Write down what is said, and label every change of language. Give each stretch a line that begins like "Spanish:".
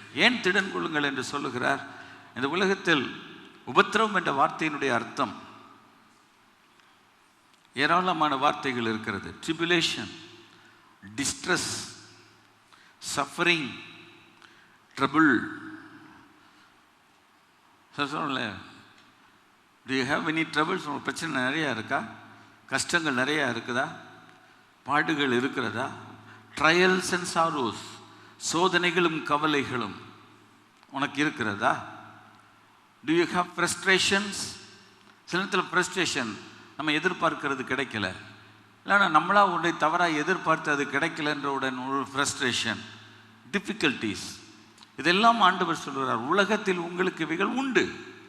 Tamil: ஏன் திடன் கொள்ளுங்கள் என்று சொல்லுகிறார்? இந்த உலகத்தில் உபத்திரவம் என்ற வார்த்தையினுடைய அர்த்தம் ஏராளமான வார்த்தைகள் இருக்கிறது.
English: Tribulation, distress, suffering, trouble. சொல்ல, do you have any troubles?
Tamil: உங்களுக்கு பிரச்சனை நிறையா இருக்கா? கஷ்டங்கள் நிறையா இருக்குதா? பாடுகள் இருக்கிறதா?
English: trials and sorrows,
Tamil: சோதனைகளும் கவலைகளும் உனக்கு இருக்கிறதா?
English: do you have frustrations?
Tamil: சில நேரத்தில் ஃப்ரஸ்ட்ரேஷன், நம்ம எதிர்பார்க்கிறது கிடைக்கல, இல்லைன்னா நம்மளா உன்னை தவறாக எதிர்பார்த்து அது கிடைக்கலன்றவுடன் ஒரு ஃப்ரஸ்ட்ரேஷன், டிஃபிகல்ட்டிஸ். இதெல்லாம் ஆண்டவர் சொல்கிறார், உலகத்தில் உங்களுக்கு இவைகள் உண்டு.